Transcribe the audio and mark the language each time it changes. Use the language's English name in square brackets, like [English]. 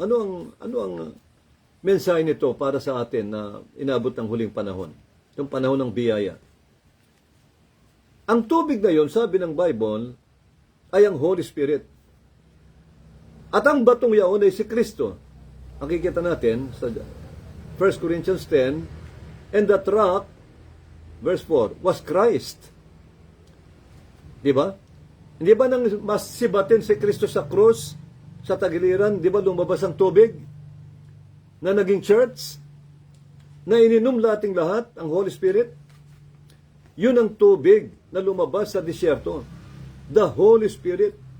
[Filipino] Ano ang mensahe nito para sa atin na inabot ng huling panahon? Yung panahon ng biyaya. Ang tubig na yon, sabi ng Bible, ay ang Holy Spirit. At ang batong yaon ay si Kristo. Ang kikita natin sa [English] 1 Corinthians 10, and that rock, verse 4, was Christ. [Filipino] Di ba? Hindi ba nang masibatin si Kristo sa krus, sa tagiliran, di ba lumabas ang tubig na naging church, na ininom lating lahat, ang Holy Spirit? Yun ang tubig na lumabas sa disyerto. [English] The Holy Spirit.